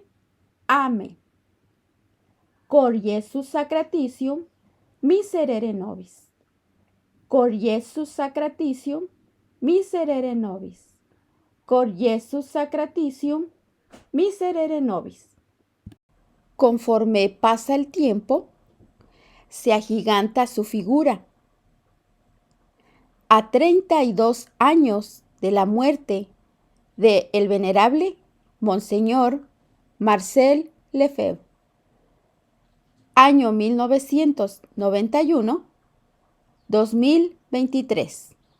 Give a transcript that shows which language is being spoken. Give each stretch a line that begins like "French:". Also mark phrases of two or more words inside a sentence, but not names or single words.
Latin: Amen. Cor Iesus sacratitium miserere nobis. Cor Iesus sacratitium miserere nobis. Cor Iesus sacratitium miserere nobis.
Spanish: Conforme pasa el tiempo, se agiganta su figura. A 32 años de la muerte de el venerable Monseñor Marcel Lefebvre, año 1991-2023.